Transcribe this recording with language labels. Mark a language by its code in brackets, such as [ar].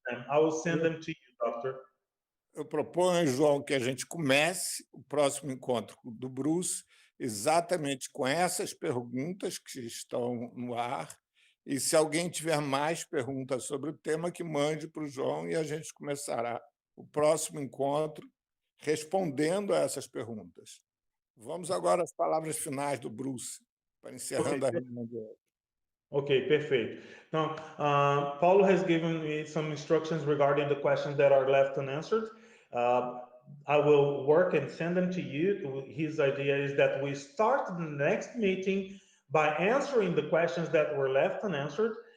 [en] I will send them to you, Doctor. [pt] Eu proponho, João, que a gente comece o próximo encontro do Bruce exatamente com essas perguntas que estão no ar E se alguém tiver mais perguntas sobre o tema, que mande para o João e a gente começará o próximo encontro respondendo a essas perguntas. Vamos agora às palavras finais do Bruce, para encerrando a reunião de hoje. [en] Okay, perfect. Now, Paulo has given me some instructions regarding the questions that are left unanswered. I will work and send them to you. His idea is that we start the next meeting by answering the questions that were left unanswered.